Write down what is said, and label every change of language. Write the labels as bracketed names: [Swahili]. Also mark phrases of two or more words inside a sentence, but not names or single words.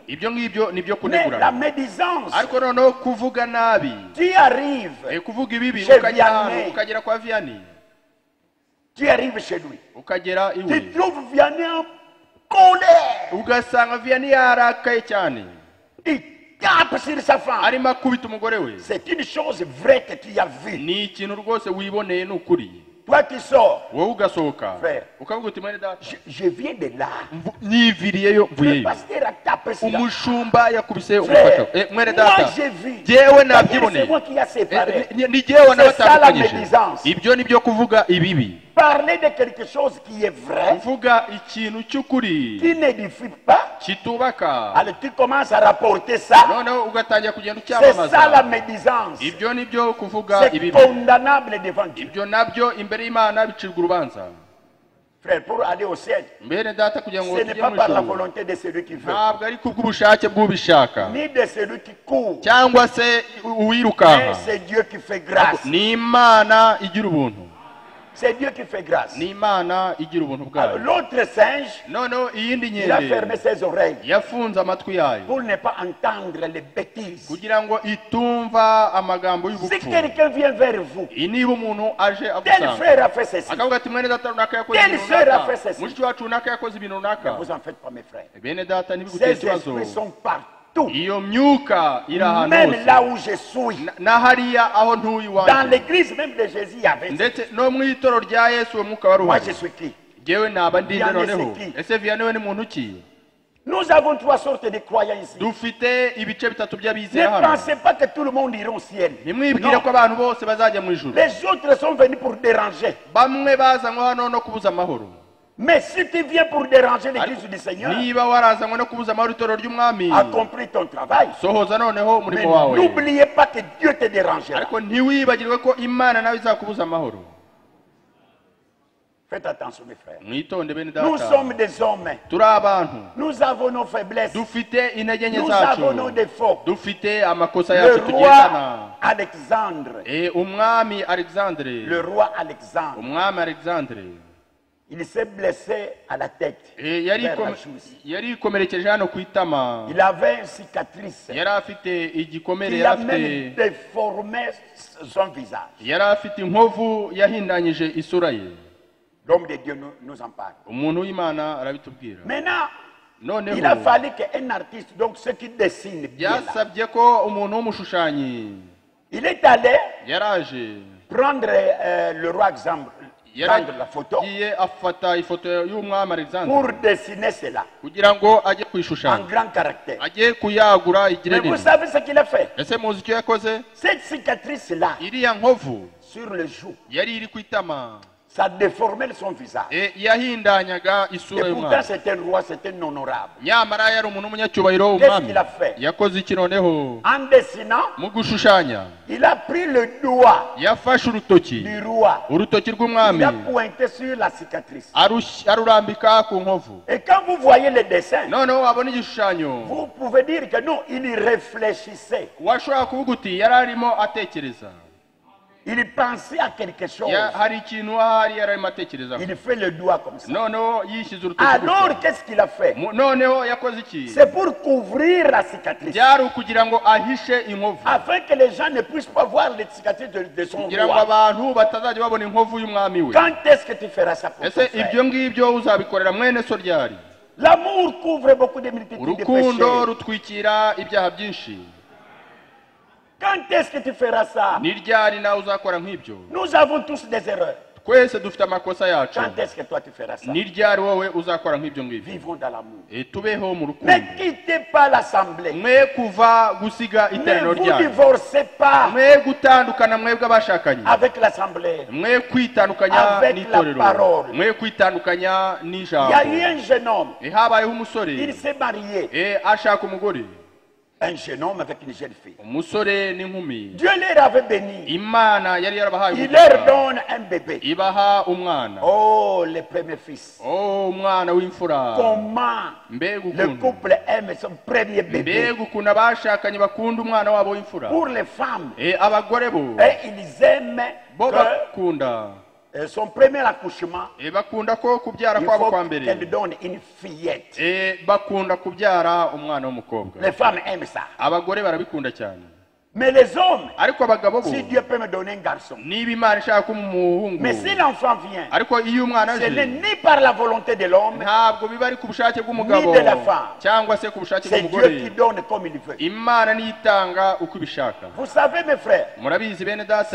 [French] Mais la médisance, tu arrives chez Vianney. Tu arrives chez lui. Tu trouves Vianney en colère. tape sur sa femme. [Kinyarwanda] arimo akubita umugore we. [French] C'est une chose vraie que tu as vue. [Kinyarwanda] Ni ikintu rwose wiboneye n'ukuri. [French] Toi qui sors, [Kinyarwanda] wowe ugasohoka [French] frère, [Kinyarwanda] ukavuga uti mwene data, [French] je viens de là. [Kinyarwanda] niviriyeyo [French] Le [Kinyarwanda] mvuyeyo. [French] pasteur a tapé sur la [Kinyarwanda] umushumba yakubise umufasha. mwene data, [French] moi j'ai vu. [Kinyarwanda] jewe nabyiboneye. [French] C'est moi qui a séparé. [Kinyarwanda] ni jewe [French] C'est ça la [Kinyarwanda] nabatandukanyije. [French] médisance. [Kinyarwanda] Ibyo nibyo kuvuga ibibi. [French] Parler de quelque chose qui est vrai, [Kinyarwanda] kuvuga ikintu cy'ukuri [French] qui n'édifie pas, [Kinyarwanda] kitubaka, [French] alors tu commences à rapporter ça. [Kinyarwanda] noneho ugatangira kugenda [French] C'est ça la [Kinyarwanda] ucyamamaza. [French] médisance. [Kinyarwanda] Ibyo nibyo kuvuga [French] C'est [Kinyarwanda] ibibi. [French] condamnable devant Dieu. [Kinyarwanda] Ibyo nabyo imbere y'Imana bicirwa urubanza. [French] Frère, pour aller au ciel, [Kinyarwanda] mbere data kugira ngo [French] ce n'est [Kinyarwanda] tujye [French] pas [Kinyarwanda] mu [French] par la [Kinyarwanda] ijuru, [French] volonté de celui qui veut, [Kinyarwanda] ntabwo ari kubw'ubushake bw'ubishaka [French] ni de celui qui court, [Kinyarwanda] cyangwa se [French] mais [Kinyarwanda] uwirukanka. [French] c'est Dieu qui fait grâce. [Kinyarwanda] Ni Imana igira ubuntu. [French] C'est Dieu qui fait grâce. [Kinyarwanda] Ni Imana igira ubuntu [French] Alors, [Kinyarwanda] bwayo. [French] l'autre singe, [Kinyarwanda] noneho iyindi [French] il a fermé [Kinyarwanda] nkende [French] ses oreilles [Kinyarwanda] yafunze amatwi yayo [French] pour ne pas entendre les bêtises. [Kinyarwanda] kugira ngo itumva amagambo [French] Si [Kinyarwanda] y'ubupfu. [French] quelqu'un vient vers vous, [Kinyarwanda] niba umuntu aje [French] tel [Kinyarwanda] agusanga [French] frère a fait ceci, [Kinyarwanda] akavuga ati mwene data runaka yakoze [French] Quelle [Kinyarwanda] ibintu [French] sœur a [Kinyarwanda] runaka, [French] fait ceci? [Kinyarwanda] mushiki wacu runaka yakoze ibintu runaka, [French] vous en faites pas mes frères. [Kinyarwanda] bene data ntibiguteye [French] Ces [Kinyarwanda] ikibazo. [French] esprits sont partout. [Kinyarwanda] iyo myuka iri ahantu [French] Même [Kinyarwanda] hose, [French] là où je suis. [Kinyarwanda] na hariya aho ntuye [French] Dans [Kinyarwanda] iwanjye, [French] l'église même de Jésus, il y avait ça. [Kinyarwanda] ndetse no mu itoro rya Yesu uwo mwuka wari [French] Moi, [Kinyarwanda] uhari. [French] je suis qui? [Kinyarwanda] Jewe naba ndinde [French] Vianney [Kinyarwanda] noneho. [French] c'est qui? [Kinyarwanda] Ese Vianney we ni muntu ki? [French] Nous avons trois sortes de croyants ici. [Kinyarwanda] dufite ibice bitatu [French] Ne [Kinyarwanda] by'abizera hano. [French] pensez pas que tout le monde ira au ciel. [Kinyarwanda] ntimwibwire [French] Non. [Kinyarwanda] ko abantu bose bazajya mu ijuru. [French] Les autres sont venus pour déranger. [Kinyarwanda] bamwe bazanywe hano no kubuza amahoro. [French] Mais si tu viens pour déranger l'église du Seigneur, [Kinyarwanda] niba warazanywe no kubuza amahoro itoro ry'umwami, [French] accomplis ton travail. [Kinyarwanda] sohoza noneho [French] Mais [Kinyarwanda] umurimo wawe. [French] n'oubliez pas que Dieu te dérangera. [Kinyarwanda] ariko ntiwibagirwe ko Imana nawe izakubuza amahoro. [French] Faites attention, mes frères. [Kinyarwanda] mwitonde bene [French] Nous [Kinyarwanda] data, [French] sommes des hommes. [Kinyarwanda] turi abantu, [French] Nous avons nos faiblesses. [Kinyarwanda] dufite intege nke [French] Nous avons [Kinyarwanda] zacu, [French] nos défauts. [Kinyarwanda] dufite amakosa [French] Le [Kinyarwanda] yacu tugendana. [French] roi Alexandre, [Kinyarwanda] umwami Alexandre, [French] le roi Alexandre, [Kinyarwanda] umwami Alexandre [French] il s'est blessé à la tête. [Kinyarwanda] yari [French] vers la chousse. [Kinyarwanda] ikomerekeje hano ku itama. [French] Il avait une cicatrice. [Kinyarwanda] yari afite igikomere, [French] Il a [Kinyarwanda] yari [French] même [Kinyarwanda] afite [French] déformé son visage. [Kinyarwanda] yari afite inkovu yahindanyije isura ye. [French] L'homme de Dieu nous en parle. [Kinyarwanda] umuntu w'Imana arabitubwira. [French] Maintenant, [Kinyarwanda] noneho [French] il a fallu qu'un artiste, donc ceux qui dessinent bien là, [Kinyarwanda] byasabye ko umuntu w'umushushanyi [French] il est allé [Kinyarwanda] yaraje [French] prendre le roi Alexandre, prendre la photo [Kinyarwanda] yaragiye afata ifoto y'umwami Alexandre [French] pour dessiner cela [Kinyarwanda] kugira ngo ajye [French] en [Kinyarwanda] kuyishushanya, [French] grand caractère. [Kinyarwanda] ajye kuyagura igire [French] Mais vous [Kinyarwanda] nini. [French] savez ce qu'il a fait? [Kinyarwanda] ese muzi icyo yakoze? [French] Cette cicatrice-là, [Kinyarwanda] iriya nkovu [French] sur le joue, [Kinyarwanda] yari iri ku itama, [French] ça déformait son visage. [Kinyarwanda] yahindanyaga isura [French] Et pourtant, [Kinyarwanda] y'umwami. [French] c'est un roi, c'est un honorable. [Kinyarwanda] nyamara yari umuntu w'umunyacyubahiro [French] Qu'est-ce [Kinyarwanda] w'umwami. [French] qu'il a fait? [Kinyarwanda] yakoze iki noneho? [French] En dessinant, [Kinyarwanda] mu gushushanya [French] il a pris le doigt [Kinyarwanda] yafashe urutoki, [French] du roi. [Kinyarwanda] urutoki [French] Il [Kinyarwanda] rw'umwami [French] a pointé sur la cicatrice. [Kinyarwanda] arurambika ku nkovu. [French] Et quand vous voyez le dessin, [Kinyarwanda] noneho wabona igishushanyo, [French] vous pouvez dire que non, il y réfléchissait. [Kinyarwanda] washobora kuvuga uti yari arimo atekereza, [French] Il pensait à quelque chose. [Kinyarwanda] hari ikintu ahari yari arimo atekerezaho. [French] Il fait le doigt comme ça. [Kinyarwanda] noneho yishyize urutoki [French] Alors, [Kinyarwanda] gutya. [French] qu'est-ce qu'il a fait? [Kinyarwanda] noneho yakoze iki? [French] C'est pour couvrir la cicatrice. [Kinyarwanda] byari ukugira ngo ahishe inkovu, [French] Afin que les gens ne puissent pas voir les cicatrices de son [Kinyarwanda] kugira ngo [French] roi. [Kinyarwanda] abantu batazajya babona inkovu y'umwami we. [French] Quand est-ce que tu feras ça pour ton [Kinyarwanda] ese [French] frère? [Kinyarwanda] ibyo ngibyo uzabikorera mwene so ryari? [French] L'amour couvre beaucoup de multitudes de [Kinyarwanda] urukundo [French] péchés. [Kinyarwanda] rutwikira ibyaha byinshi. [French] Quand est-ce que tu feras ça? [Kinyarwanda] ni ryari nawe uzakora nk'ibyo? [French] Nous avons tous des erreurs. [Kinyarwanda] twese dufite amakosa yacu. [French] Quand est-ce que toi tu feras ça? [Kinyarwanda] ni ryari wowe uzakora nk'ibyo ngibyo? [French] Vivons dans l'amour. [Kinyarwanda] tubeho mu rukundo. [French] Ne quittez pas l'assemblée. [Kinyarwanda] mwe kuva gusiga [French] Ne [Kinyarwanda] iteraniro [French] vous [Kinyarwanda] ryanyu. [French] divorcez pas [Kinyarwanda] mwe gutandukana mwebwe abashakanye. [French] avec l'assemblée. [Kinyarwanda] mwe kwitandukanya [French] Avec [Kinyarwanda] n'itorero. [French] la parole. [Kinyarwanda] mwe kwitandukanya [French] Il [Kinyarwanda] n'ijambo. [French] y a eu un jeune homme. [Kinyarwanda] habayeho umusore [French] Il s'est marié. [Kinyarwanda] ashaka umugore. [French] Un jeune homme avec une jeune fille. [Kinyarwanda] umusore n'inkumi. [French] Dieu les avait bénis. [Kinyarwanda] imana yari yarabahaye [French] Il [Kinyarwanda] umugisha. [French] leur donne un bébé. [Kinyarwanda] ibaha umwana. [French] Oh, le premier fils. [Kinyarwanda] umwana w'imfura. [French] Comment [Kinyarwanda] mbega [French] le [Kinyarwanda] ukuntu [French] couple aime son premier bébé. [Kinyarwanda] mbega ukuntu abashakanye bakunda umwana wabo w'imfura. [French] Pour les femmes, [Kinyarwanda] abagore bo [French] ils aiment [Kinyarwanda] bo [French] que [Kinyarwanda] bakunda [French] son premier accouchement, [Kinyarwanda] bakunda ko kubyara [French] il [Kinyarwanda] kwabo [French] faut [Kinyarwanda] kwa mbere [French] qu'elle donne une fillette. [Kinyarwanda] bakunda kubyara umwana w'umukobwa. [French] Les femmes aiment ça. [Kinyarwanda] abagore barabikunda cyane. [French] Mais les hommes, [Kinyarwanda] ariko abagabo bo [French] si Dieu peut me donner un garçon, [Kinyarwanda] niba Imana ishaka umuhungu, [French] mais si l'enfant vient, [Kinyarwanda] ariko iyo umwana [French] ce n'est [Kinyarwanda] aje [French] ni par la volonté de l'homme, [Kinyarwanda] ntabwo biba ari ku bushake bw'umugabo [French] ni de la femme. [Kinyarwanda] cyangwa se ku bushake [French] c'est Dieu [Kinyarwanda] bw'umugore. [French] qui donne comme il veut. [Kinyarwanda] Imana niyo itanga uko ibishaka. [French] Vous savez mes frères, [Kinyarwanda] Murabizi bene data,